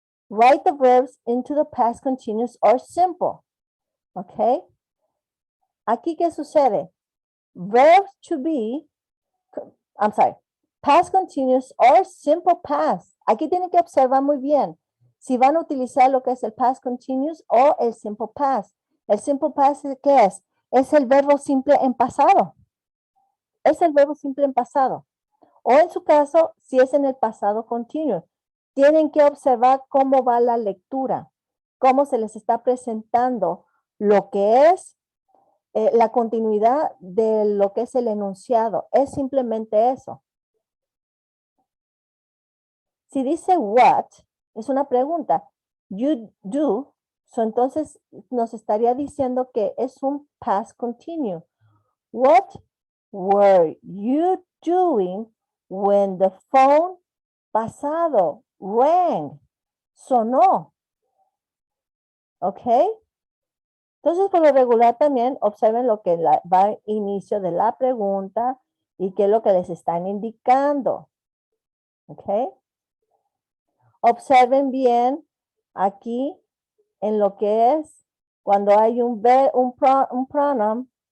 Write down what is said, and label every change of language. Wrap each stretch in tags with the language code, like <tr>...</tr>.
<en>Write the verbs into the past continuous or simple. ¿Ok?</en> <es>Aquí, ¿qué sucede?</es> <en>Verbs to be, I'm sorry, past continuous or simple past.</en> <es>Aquí tienen que observar muy bien si van a utilizar lo que es el past continuous o el simple past. El simple past, ¿qué es? Es el verbo simple en pasado. Es el verbo simple en pasado. O en su caso, si es en el pasado continuo. Tienen que observar cómo va la lectura, cómo se les está presentando lo que es la continuidad de lo que es el enunciado. Es simplemente eso. Si dice what, es una pregunta.</es> <en>You do,</en> <es>entonces nos estaría diciendo que es un past continuous.</es> <en>What were you doing when the phone</en> <es>pasado</es> <en>rang?</en> <es>Sonó. ¿Ok? Entonces, por lo regular también observen lo que va al inicio de la pregunta y qué es lo que les están indicando. ¿Ok? Observen bien aquí en lo que es cuando hay un pronoun.</es>